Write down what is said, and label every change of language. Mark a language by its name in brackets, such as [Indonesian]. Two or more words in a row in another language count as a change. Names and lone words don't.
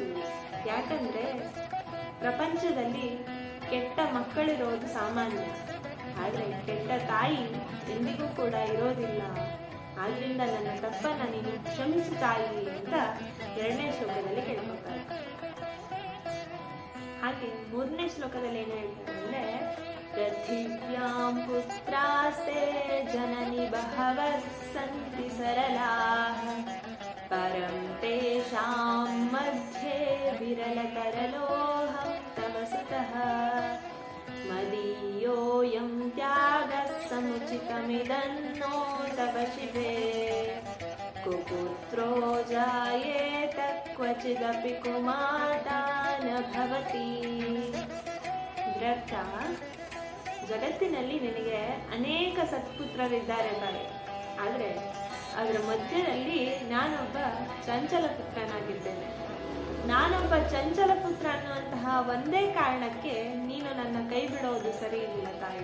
[Kannada] ಯಾಕಂದ್ರೆ ಪ್ರಪಂಚದಲ್ಲಿ ಕೆಟ್ಟ ಮಕ್ಕಳಿರೋದು ಸಾಮಾನ್ಯ, ಆದರೆ ಕೆಟ್ಟ ತಾಯಿ ಎಂದಿಗೂ ಕೂಡ ಇರೋದಿಲ್ಲ. ಆದ್ರಿಂದ ನನ್ನ ತಪ್ಪನ್ನ ನೀನು ಕ್ಷಮಿಸು ತಾಯಿ ಅಂತ 2ನೇ ಶ್ಲೋಕದಲ್ಲಿ ಕೇಳ್ಕೊತಾರೆ. ಹಾಗೆ 3ನೇ ಶ್ಲೋಕದಲ್ಲಿ ಏನ್ ಹೇಳ್ತಾರೆ ಅಂದ್ರೆ, [Sanskrit] ಪೃಥಿವ್ಯಾಂ ಪುತ್ರಾಸ್ತೆ ಜನನಿ ಬಹವಃ ಸಂತಿ ಸರಲಾಃ, ಪರಂ ತೇಷಾಂ ಮಧ್ಯೆ ವಿರಲತರಲೋಹಂ ತವ ಸುತಃ, ಮದೀಯೋಯಂ ತ್ಯಾಗಃ ಸಮುಚಿತಮಿದನ್ನೋ ತವ ಶಿವೆ, ಕುಪುತ್ರೋ ಜಾಯೇತ ಕ್ವಚಿದಪಿ ಕುಮಾತಾ ನ ಭವತಿ. [Kannada] ಇದರರ್ಥ, ಜಗತ್ತಿನಲ್ಲಿ ನಿನಗೆ ಅನೇಕ ಸತ್ಪುತ್ರರಿದ್ದಾರೆ ತಾಯಿ, ಆದರೆ ಅದರ ಮಧ್ಯದಲ್ಲಿ ನಾನೊಬ್ಬ ಚಂಚಲ ಪುತ್ರನಾಗಿದ್ದೇನೆ. ನಾನೊಬ್ಬ ಚಂಚಲ ಪುತ್ರ ಅನ್ನುವಂತಹ ಒಂದೇ ಕಾರಣಕ್ಕೆ ನೀನು ನನ್ನ ಕೈ ಬಿಡೋದು ಸರಿ ಇಲ್ಲ ತಾಯಿ.